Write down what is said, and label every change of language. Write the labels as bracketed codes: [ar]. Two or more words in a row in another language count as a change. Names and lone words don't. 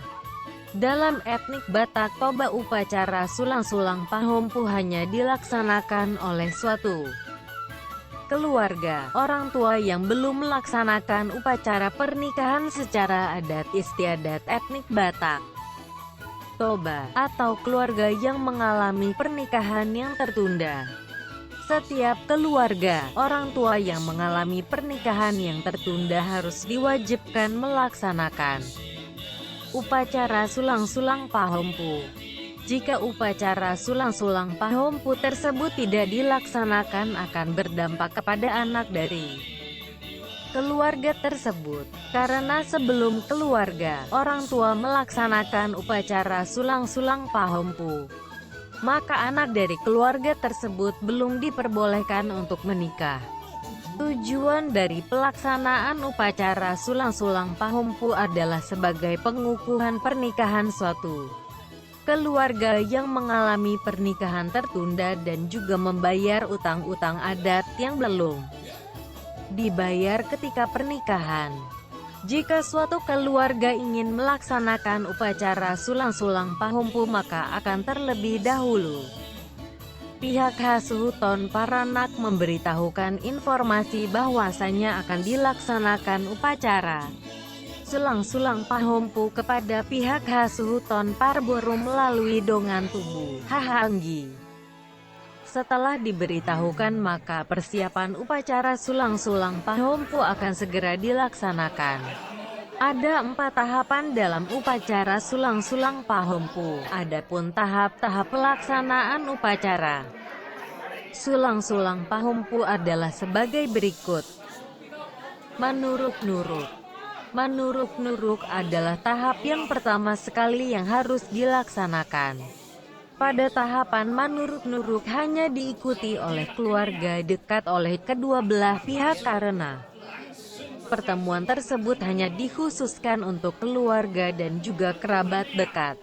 [id] Dalam etnik Batak Toba, upacara sulang-sulang Pahompu hanya dilaksanakan oleh suatu keluarga, orang tua yang belum melaksanakan upacara pernikahan secara adat istiadat etnik Batak Toba, atau keluarga yang mengalami pernikahan yang tertunda. Setiap keluarga, orang tua yang mengalami pernikahan yang tertunda harus diwajibkan melaksanakan upacara sulang-sulang Pahompu. Jika upacara sulang-sulang Pahompu tersebut tidak dilaksanakan akan berdampak kepada anak dari keluarga tersebut. Karena sebelum keluarga, orang tua melaksanakan upacara sulang-sulang Pahompu, maka anak dari keluarga tersebut belum diperbolehkan untuk menikah. Tujuan dari pelaksanaan upacara sulang-sulang Pahompu adalah sebagai pengukuhan pernikahan suatu keluarga yang mengalami pernikahan tertunda dan juga membayar utang-utang adat yang belum dibayar ketika pernikahan. Jika suatu keluarga ingin melaksanakan upacara sulang-sulang Pahompu, maka akan terlebih dahulu pihak [bbc] Hasuhuton Paranak [id] memberitahukan informasi bahwasanya akan dilaksanakan upacara sulang-sulang Pahompu kepada pihak [bbc] Hasuhuton Parboru [id] melalui [bbc] dongan tubuh Hahanggi. [id] Setelah diberitahukan, maka persiapan upacara sulang-sulang Pahompu akan segera dilaksanakan. Ada 4 tahapan dalam upacara sulang-sulang Pahompu. Adapun tahap-tahap pelaksanaan upacara sulang-sulang Pahompu adalah sebagai berikut. Manuruk-nuruk. Manuruk-nuruk adalah tahap yang pertama sekali yang harus dilaksanakan. Pada tahapan manuruk-nuruk hanya diikuti oleh keluarga dekat oleh kedua belah pihak karena pertemuan tersebut hanya dikhususkan untuk keluarga dan juga kerabat dekat.